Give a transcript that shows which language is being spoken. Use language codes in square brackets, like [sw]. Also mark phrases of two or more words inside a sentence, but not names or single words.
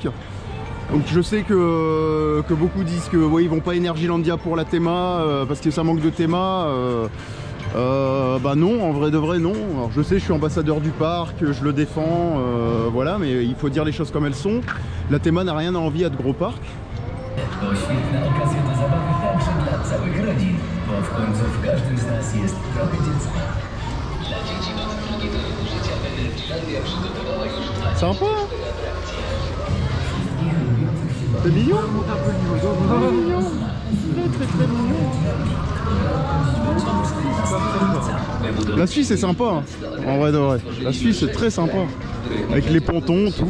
[fr] Donc je sais que beaucoup disent que ouais, ils vont pas Energylandia pour la théma, parce que ça manque de théma. Bah non, en vrai de vrai non. Alors je sais, je suis ambassadeur du parc, je le défends, voilà, mais il faut dire les choses comme elles sont. La théma n'a rien à envier à de gros parcs. [pl] To świetna okazja do zabawy także dla całych rodzin, bo w końcu w każdym z nas jest trochę dziecka. Dla dzieci nowe drogi do życia Energylandia przygotowała już 2 [fr] Sympa. C'est mignon. Très mignon. La Suisse est sympa, hein. En vrai de vrai. La Suisse est très sympa. Avec les pontons, tout.